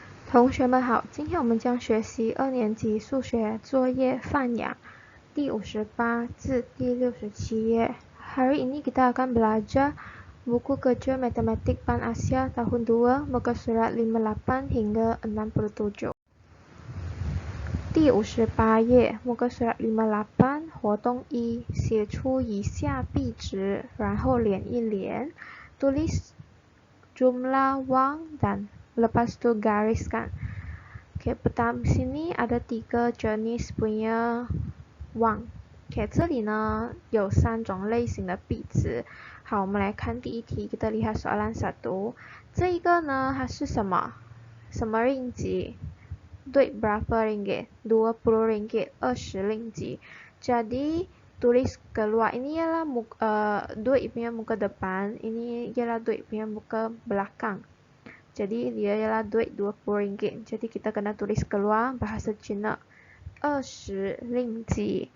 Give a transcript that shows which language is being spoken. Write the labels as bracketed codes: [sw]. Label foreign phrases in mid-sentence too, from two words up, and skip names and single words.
[zh] 同学们好，今天我们将学习2年级数学作业范养第58至第67页. [ms] Hari ini kita akan belajar buku kerja matematik Pan Asia tahun 2 muka surat 58 hingga 67. [zh] 第58页 [ms] muka surat 58 [zh] 活动1写出以下币值然后连一连 [ms] tulis jumlah wang dan lepas tu gariskan. Okay, pertama sini ada 3 jenis punya wang. [zh] Okay, 这里呢有3种类型的币值。好，我们来看第一题， [ms] kita lihat soalan 1. [zh] 这一个呢它是什么 ringgit? [ms] Duit berapa ringgit? 20 ringgit, 20 ringgit. Jadi tulis keluar, ini ialah duit punya muka depan, ini ialah duit punya muka belakang. Jadi dia ialah duit 20 ringgit. Jadi kita kena tulis keluar bahasa Cina 20 ringgit.